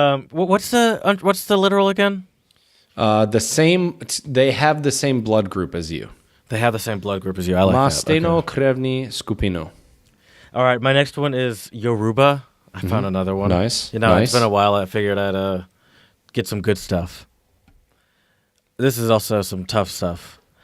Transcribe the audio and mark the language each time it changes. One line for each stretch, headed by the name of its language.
English: What's the literal again? The same. They have the same blood group as you. They have the same blood group as you. I like
Czech: Ma
English: that.
Czech: stejnou krevní skupinu.
English: All right, my next one is Yoruba. I found another one. Nice. It's been a while. I figured I'd get some good stuff. This is also some tough stuff.